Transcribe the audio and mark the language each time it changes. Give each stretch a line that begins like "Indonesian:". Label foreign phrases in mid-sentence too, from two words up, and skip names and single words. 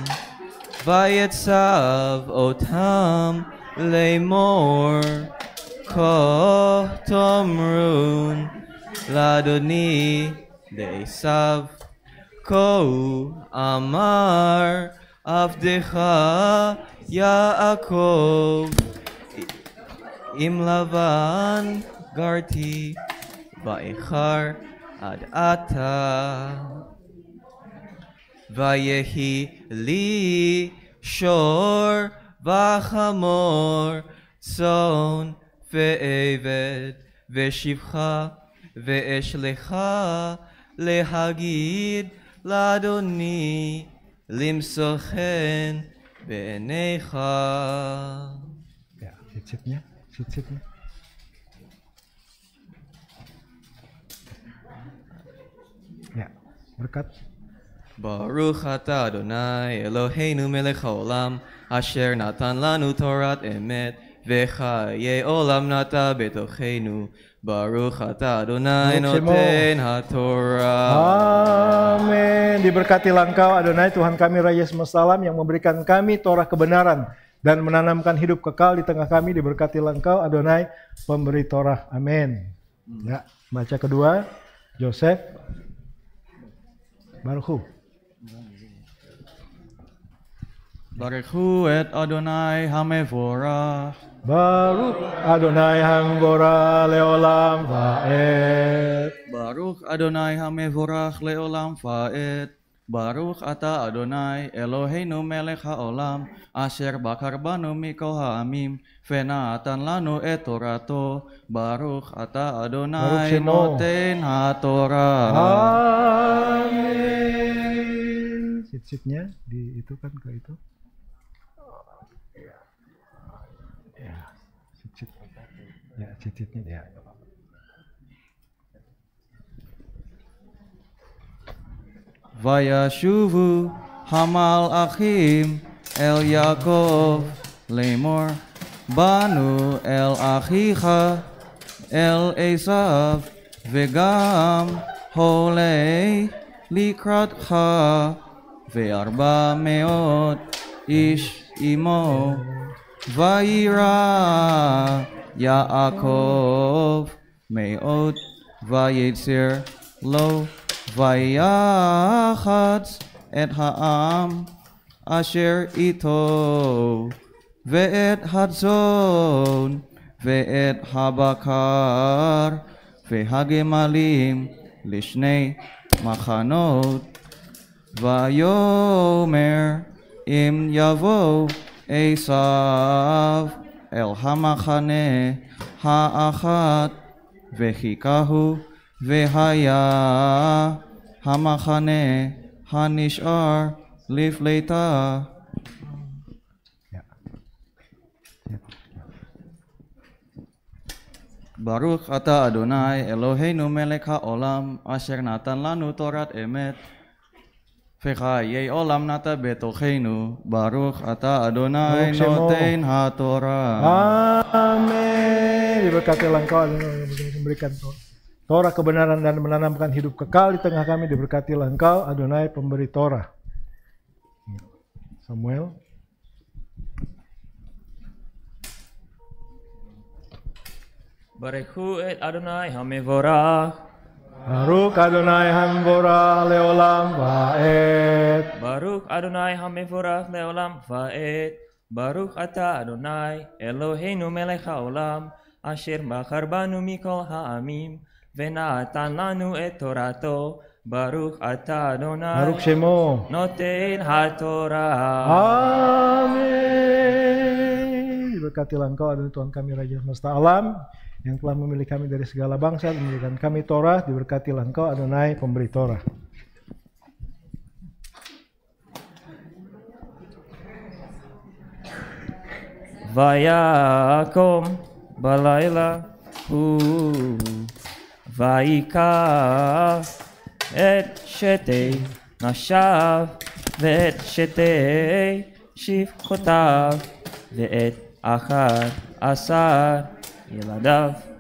Hebrew: ויצו אותם לאמר כה תאמרון לאדני לעשו כה אמר עבדך יעקב עם לבן גרתי ואחר עד עתה ויהי לי שור וחמור צאן ועבד ושפחה ואשלחה להגיד לאדני למצוא חן בעיניך.
Indonesian: Ya, sit-sitnya. Ya, berkat.
Hebrew: ברוך אתה אדוני אלוהינו מלך העולם אשר נתן לנו תורת אמת וחיי עולם נטע בתוכנו. ברוך אתה אדוני נותן התורה. Amin.
Indonesian: Diberkatilah Engkau Adonai Tuhan kami Raja semesta alam yang memberikan kami Torah kebenaran dan menanamkan hidup kekal di tengah kami. Diberkatilah Engkau Adonai pemberi Torah. Amin. Ya, baca kedua Yosef.
Hebrew: Baruch ברכו את אדוני המבורך. ברוך אדוני המבורך לעולם ועד. ברוך אדוני המבורך לעולם ועד. ברוך אתה אדוני אלוהינו מלך העולם אשר בחר בנו מכל העמים ונתן לנו את תורתו. ברוך אתה אדוני נותן התורה. Amin.
Indonesian: Sit-sitnya di itu kan ke itu. Ya, sit-sit. Ya, sit-sitnya ya.
Hebrew: וישבו המלאכים אל יעקב לאמר באנו אל אחיך אל עשו וגם הלך לקראתך וארבע מאות איש עמו ויירא יעקב מאד ויצר לו ויחץ את העם אשר אתו ואת הצאן ואת הבקר והגמלים לשני מחנות ויאמר אם יבוא עשו אל המחנה האחת והכהו והיה המחנה הנשאר לפליטה. ברוך אתה אדוני אלוהינו מלך העולם אשר נתן לנו תורת אמת וחיי עולם נטע בתוכנו. ברוך אתה אדוני נותן התורה. Amin.
Indonesian: Diberkatilah Engkau Adonai yang memberikan Torah kebenaran dan menanamkan hidup kekal di tengah kami. Diberkatilah Engkau Adonai pemberi Torah. Samuel.
Hebrew: ברכו את אדוני המבורך. ברוך אדוני המבורך לעולם ועד. ברוך אדוני המבורך לעולם ועד. ברוך אתה אדוני אלוהינו מלך העולם אשר בחר בנו מכל העמים ונתן לנו את תורתו. ברוך אתה אדוני ברוך שמו נותן התורה. Amin.
Indonesian: Diberkatilah Engkau Adonai Tuhan kami Raja semesta alam yang telah memilih kami dari segala bangsa dan memberikan kami Torah. Diberkatilah Engkau Adonai pemberi Torah.
Hebrew: ויקם בלילה הוא ויקח את שתי נשיו ואת שתי שפחתיו ואת אחד עשר ילדיו